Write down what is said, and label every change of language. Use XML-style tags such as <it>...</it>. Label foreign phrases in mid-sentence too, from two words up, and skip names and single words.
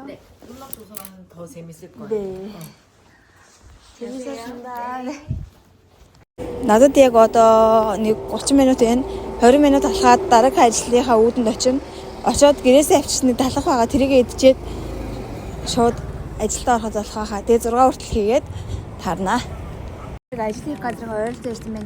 <ko>네. 음악 도서관은 더 재밌을 거예요. 네. 재밌었습니다. 네.</ko> <mn>Надад яг одоо нэг 30 минут байна. 20 минут алхаад дараагийн ажлынхаа үүдэнд очино. Очоод гэрээсээ авчирсны талах байгаа тэрийгэ идчихэд шууд ажилдаа ороход болох хаа. Тэгээ 6 хүртэл хийгээд тарнаа. Ажлын газар ойролцоо ирсэн байна.</mn>